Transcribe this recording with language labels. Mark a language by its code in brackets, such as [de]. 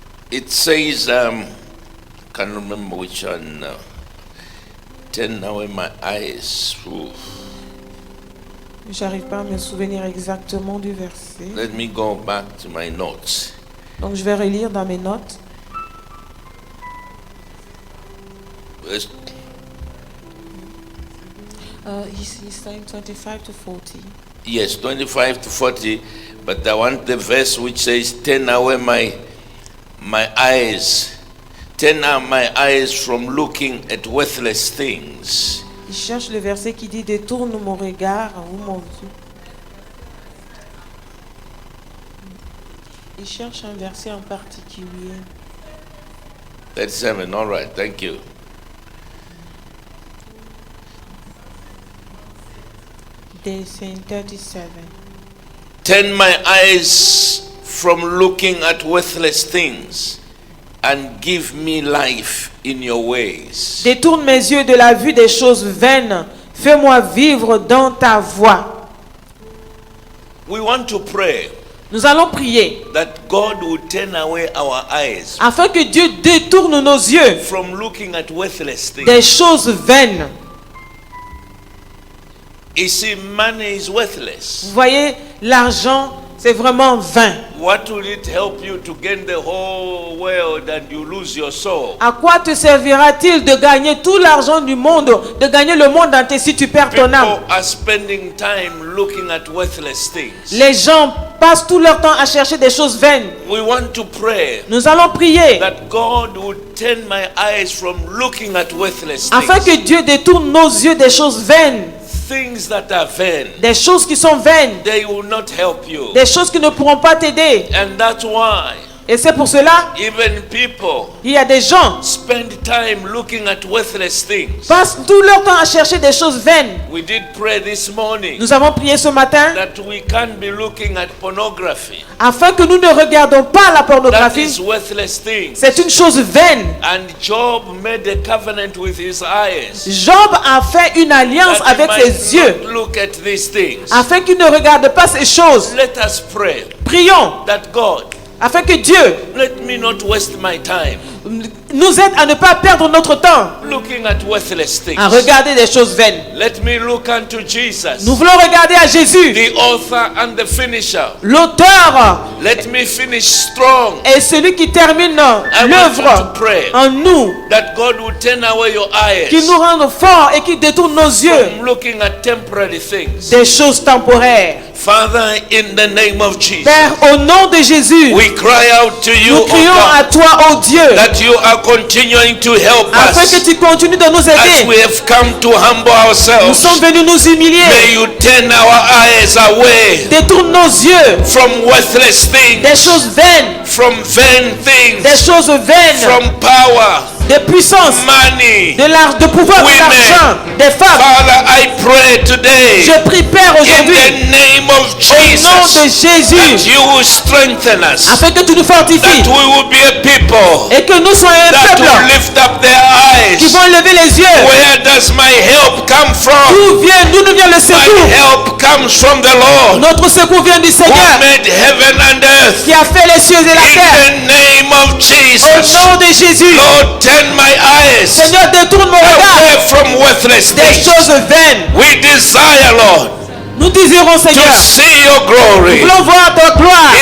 [en] It says, can't remember which one now. Turn away my eyes. Ooh. [fr] J'arrive pas à me souvenir exactement du verset. [en] Let me go back to my notes. [fr] Donc je vais relire dans mes notes. [en] Verse- He's saying 25 to 40. Yes, 25 to 40. But I want the verse which says, turn away my eyes. Turn out my eyes from looking at worthless things. [fr] Il cherche le verset qui dit détourne mon regard ou mon Dieu. Il cherche un verset en particulier. [en] 37, all right, thank you. [fr] C'est in 37. [en] Turn my eyes from looking at worthless things and give me life in your ways. [fr] Détourne mes yeux de la vue des choses vaines. Fais-moi vivre dans ta voie. [en] We want to pray [fr] Nous allons prier [en] that God would turn away our eyes [fr] afin que Dieu détourne nos yeux [en] from looking at worthless things. [fr] des choses vaines. [en] You see, money is worthless. [fr] Vous voyez, l'argent, c'est vraiment vain. [en] What will it help you to gain the whole world and you lose your soul? [fr] À quoi te servira-t-il de gagner tout l'argent du monde, de gagner le monde entier si tu perds ton âme? [en] People are spending time looking at worthless things. [fr] Les gens passent tout leur temps à chercher des choses vaines. [en] We want to pray [fr] Nous allons prier [en] that God would turn my eyes from looking at worthless [fr] afin [en] things. [fr] que Dieu détourne nos yeux des choses vaines, [en] Things that are vain, [fr] des choses qui sont vaines, [en] they will not help you. [fr] des choses qui ne pourront pas t'aider. [en] And that's why [fr] Et c'est pour cela, [en] even people [fr] il y a des gens [en] spend time looking at worthless things. [fr] qui passent tout leur temps à chercher des choses vaines. [en] We did pray this morning [fr] Nous avons prié ce matin [en] that we can't be looking at pornography. [fr] afin que nous ne regardons pas la [en] That [fr] pornographie. [en] is worthless things. [fr] C'est une chose vaine. [en] And Job made a covenant with his eyes [fr] Job a fait une alliance [en] that he [fr] avec [en] might [fr] ses yeux [en] not look at these things. [fr] afin qu'il ne regarde pas ces choses. [en] Let us pray [fr] Prions [en] that God, [fr] afin que Dieu [en] let me not waste my time [fr] nous aide à ne pas perdre notre temps [en] looking at worthless things. [fr] à regarder des choses vaines. [en] Let me look unto Jesus, [fr] Nous voulons regarder à Jésus, [en] the author and the finisher. [fr] l'auteur [en] Let me finish strong. [fr] et celui qui termine [en] I want you [fr] l'œuvre [en] to pray [fr] en nous, [en] that God will turn away your eyes [fr] qui nous rende forts et qui détourne nos yeux [en] from looking at temporary things. [fr] des choses temporaires. [en] Father, in the name of Jesus, [fr] Père, au nom de Jésus, [en] we cry out to you, [fr] nous [en] O [fr] crions à [en] God, [fr] toi, ô Dieu, [en] that you are continuing to help [fr] afin que [en] us [fr] tu continues de nous [en] as we [fr] aider. [en] have come to humble [fr] Nous [en] ourselves. [fr] sommes venus nous humilier. [en] May you turn our eyes away [fr] Détourne nos yeux [en] from worthless [fr] des [en] things, [fr] choses vaines, [en] from vain [fr] des [en] things, [fr] choses vaines, [en] from power, [fr] de puissance, [en] money. [fr] de pouvoir, de [en] Women. [fr] l'argent, des femmes. [en] Father, I pray today [fr] Je prie, Père, [en] in [fr] aujourd'hui, [en] the name of [fr] au nom de [en] Jesus that [fr] Jésus, [en] you will strengthen us, [fr] afin que tu nous fortifies [en] that we will be a people [fr] et que nous soyons un [en] that will [fr] peuple [en] lift up their [fr] qui [en] eyes. [fr] vont lever les yeux. [en] Where does my help come from? [fr] D'où nous vient le secours? [en] help comes from the Lord [fr] Notre secours vient du [en] who [fr] Seigneur [en] made heaven and earth. [fr] qui a fait les cieux et la [en] In [fr] terre. [en] the name of [fr] Au [en] Jesus, [fr] nom de Jésus, [en] Lord, turn my eyes [fr] Seigneur, détourne mon regard [en] away from worthless [fr] des [en] things. [fr] choses vaines. [en] We desire, Lord, [fr] Nous désirons, [en] to [fr] Seigneur, [en] see your [fr] nous [en] glory. [fr] voulons voir ta gloire.